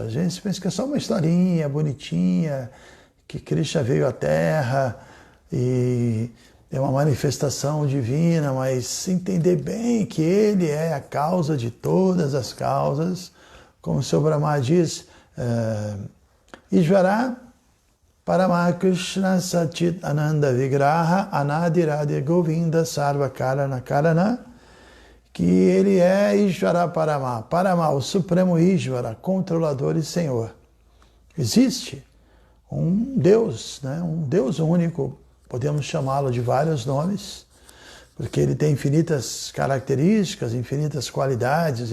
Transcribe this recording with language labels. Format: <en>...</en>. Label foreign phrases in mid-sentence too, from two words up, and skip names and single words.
<pt>A gente pensa que é só uma historinha bonitinha, que Krishna veio à Terra e é uma manifestação divina, mas entender bem que ele é a causa de todas as causas, como o Sr. Brahma diz,</pt> <sa>Ishvara Paramakrishna Satit Ananda Vigraha Anadiradi Govinda Sarva Karana Karana,</sa> <pt>que ele é</pt> <sa>Ishvara Parama, Parama,</sa> <pt>o Supremo Ishvara, controlador e Senhor. Existe um Deus, né? Um Deus único. Podemos chamá-lo de vários nomes, porque ele tem infinitas características, infinitas qualidades.</pt>